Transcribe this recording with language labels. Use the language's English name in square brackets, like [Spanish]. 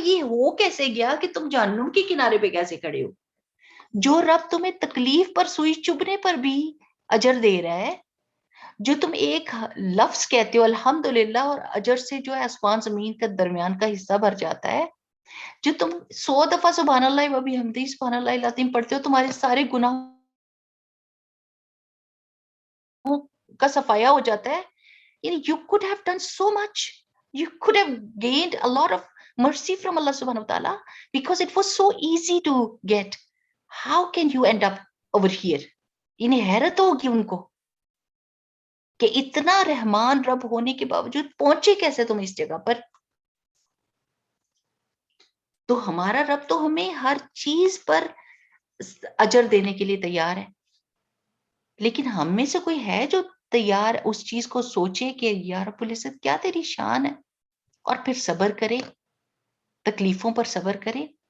[Urdu] یہ ہو کیسے گیا کہ تم جہنم کے کنارے پہ کیسے کھڑے ہو؟ جو رب تمہیں تکلیف پر سوئی چبھنے پر بھی اجر دے رہا ہے، جو تم ایک لفظ کہتے ہو الحمدللہ اور اجر سے جو ہے آسمان زمین کا درمیان کا حصہ بھر جاتا ہے، جو تم 100 دفعہ [Arabic] سبحان اللہ و بحمدہ سبحان اللہ العظیم [Urdu] پڑھتے ہو، تمہارے سارے گناہ کا صفایا ہو جاتا ہے. یعنی [English] you could have done so much, you could have gained a lot of mercy from Allah subhanahu wa ta'ala because it was so easy to get. How can you end up over here? [Urdu] یعنی حیرت ہوگی ان کو کہ اتنا رحمان رب ہونے کے باوجود پہنچے کیسے تم اس جگہ پر. تو ہمارا رب تو ہمیں ہر چیز پر اجر دینے کے لیے تیار ہے، لیکن ہم میں سے کوئی ہے جو تیار اس چیز کو سوچے کہ یا رب العزت کیا تیری شان ہے، اور پھر صبر کرے، تکلیفوں پر صبر کرے.